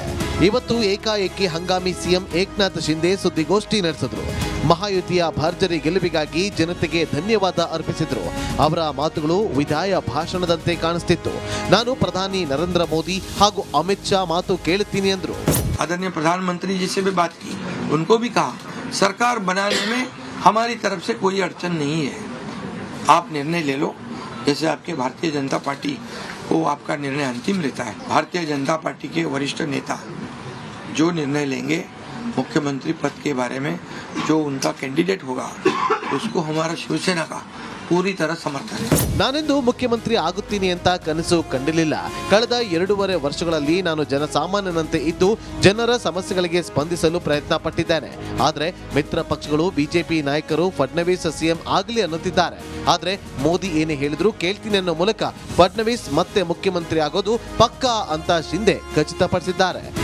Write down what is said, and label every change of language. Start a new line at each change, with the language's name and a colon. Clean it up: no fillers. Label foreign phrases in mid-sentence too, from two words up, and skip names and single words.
Kannada: ಇವತ್ತು ಏಕಾಏಕಿ ಹಂಗಾಮಿ ಸಿಎಂ ಏಕನಾಥ್ ಶಿಂದೆ ಸುದ್ದಿಗೋಷ್ಠಿ ನಡೆಸಿದ್ರು. ಮಹಾಯುತಿಯ ಭರ್ಜರಿ ಗೆಲುವಿಗಾಗಿ ಜನತೆಗೆ ಧನ್ಯವಾದ ಅರ್ಪಿಸಿದ್ರು. ಅವರ ಮಾತುಗಳು ವಿದಾಯ ಭಾಷಣದಂತೆ ಕಾಣಿಸ್ತಿತ್ತು. ನಾನು ಪ್ರಧಾನಿ ನರೇಂದ್ರ ಮೋದಿ ಹಾಗೂ ಅಮಿತ್ ಶಾ ಮಾತು ಕೇಳುತ್ತೀನಿ ಎಂದ್ರು.
Hindi: आदरणीय प्रधानमंत्री जी से भी बात की, उनको भी कहा सरकार बनाने में हमारी तरफ से कोई अड़चन नहीं है, आप निर्णय ले लो जैसे आपके भारतीय जनता पार्टी को आपका निर्णय अंतिम लेता है. भारतीय जनता पार्टी के वरिष्ठ नेता जो निर्णय लेंगे मुख्यमंत्री पद के बारे में, जो उनका कैंडिडेट होगा उसको हमारा शिवसेना का पूरी तरह समर्थन है.
Kannada: ನಾನೆಂದು ಮುಖ್ಯಮಂತ್ರಿ ಆಗುತ್ತೀನಿ ಅಂತ ಕನಸು ಕಂಡಿರಲಿಲ್ಲ. ಕಳೆದ 2.5 ವರ್ಷಗಳಲ್ಲಿ ನಾನು ಜನಸಾಮಾನ್ಯನಂತೆ ಇದ್ದು ಜನರ ಸಮಸ್ಯೆಗಳಿಗೆ ಸ್ಪಂದಿಸಲು ಪ್ರಯತ್ನ ಪಟ್ಟಿದ್ದೇನೆ. ಆದರೆ ಮಿತ್ರ ಪಕ್ಷಗಳು ಬಿಜೆಪಿ ನಾಯಕರು ಫಡ್ನವೀಸ್ ಸಿಎಂ ಆಗಲಿ ಅನ್ನುತ್ತಿದ್ದಾರೆ. ಆದರೆ ಮೋದಿ ಏನೇ ಹೇಳಿದ್ರು ಕೇಳ್ತೀನಿ ಅನ್ನೋ ಮೂಲಕ ಫಡ್ನವೀಸ್ ಮತ್ತೆ ಮುಖ್ಯಮಂತ್ರಿ ಆಗೋದು ಪಕ್ಕಾ ಅಂತ ಶಿಂದೆ ಖಚಿತಪಡಿಸಿದ್ದಾರೆ.